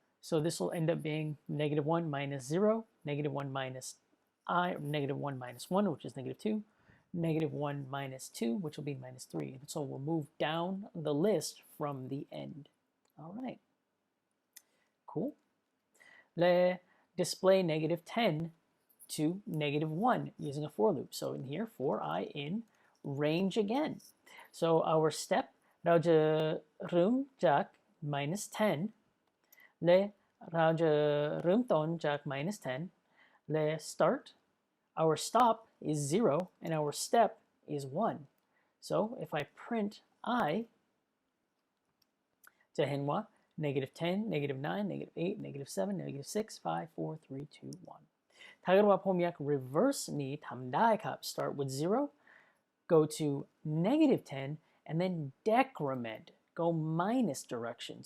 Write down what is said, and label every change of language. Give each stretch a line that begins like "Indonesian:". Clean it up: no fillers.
English: So this will end up being -1 minus 0, -1 minus I, or -1 minus 1, which is -2, -1 minus 2, which will be -3. And so we'll move down the list from the end. All right. Cool. Let's display -10 to -1 using a for loop. So in here, for I in range again. So our step,
Thai: เราจะเริ่มจาก -10 และเราจะเริ่มต้นจาก -10 และ
English: start, our stop is 0 and our step is 1. So if I print I,
Thai: จะเห็นว่า-10, -9, -8, -7, -6, 5, 4, 3, 2, 1. ถ้าเกิดว่าผมอยาก reverse นี้ทำได้ครับ
English: start with 0, go to -10, and then decrement, go minus direction.